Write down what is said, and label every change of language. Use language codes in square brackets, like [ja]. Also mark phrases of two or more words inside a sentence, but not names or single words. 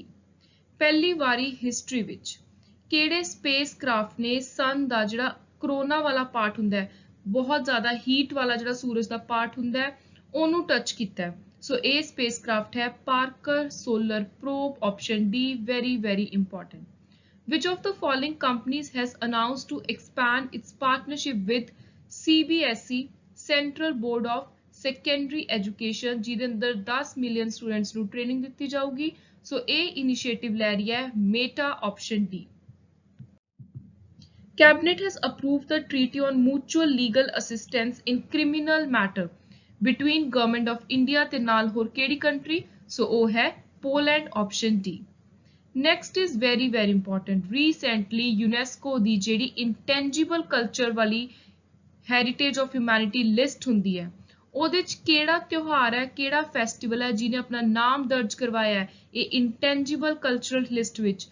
[pa] ਪਹਿਲੀ ਵਾਰੀ ਹਿਸਟਰੀ ਵਿੱਚ ਕਿਹੜੇ [en] space craft [pa] ਨੇ ਸਨ ਦਾ ਜਿਹੜਾ ਕਰੋਨਾ ਵਾਲਾ ਪਾਰਟ ਹੁੰਦਾ ਹੈ, ਬਹੁਤ ਜ਼ਿਆਦਾ ਹੀਟ ਵਾਲਾ ਜਿਹੜਾ ਸੂਰਜ ਦਾ ਪਾਰਟ ਹੁੰਦਾ ਹੈ, ਉਹਨੂੰ ਟੱਚ ਕੀਤਾ ਹੈ? ਸੋ ਇਹ [en] space craft [pa] ਹੈ ਪਾਰਕਰ ਸੋਲਰ ਪ੍ਰੋਬ, ਆਪਸ਼ਨ ਡੀ। [en] very important. Which of the following companies has announced to expand its partnership with CBSE Central Board of Secondary Education [pa] ਜਿਹਦੇ ਅੰਦਰ 10 ਮਿਲੀਅਨ ਸਟੂਡੈਂਟਸ ਨੂੰ ਟ੍ਰੇਨਿੰਗ ਦਿੱਤੀ ਜਾਊਗੀ? ਸੋ ਇਹ ਇਨੀਸ਼ੀਏਟਿਵ ਲੈ ਰਹੀ ਹੈ ਮੇਟਾ, ਆਪਸ਼ਨ ਡੀ। [en] Cabinet has approved the treaty on mutual legal assistance in criminal matter between Government of India [pa] ਤੇ ਨਾਲ ਹੋਰ ਕਿਹੜੀ ਕੰਟਰੀ? ਸੋ ਉਹ ਹੈ ਪੋਲੈਂਡ, ਆਪਸ਼ਨ ਡੀ। [en] next is very important. [pa] ਰੀਸੈਂਟਲੀ ਯੂਨੈਸਕੋ ਦੀ ਜਿਹੜੀ [en] intangible culture [pa] ਵਾਲੀ [en] heritage of humanity list [pa] ਹੁੰਦੀ ਹੈ ਉਹਦੇ 'ਚ ਕਿਹੜਾ ਤਿਉਹਾਰ ਹੈ, ਕਿਹੜਾ ਫੈਸਟੀਵਲ ਹੈ ਜਿਹਨੇ ਆਪਣਾ ਨਾਮ ਦਰਜ ਕਰਵਾਇਆ ਹੈ ਇਹ [en] intangible cultural list [pa] ਵਿੱਚ?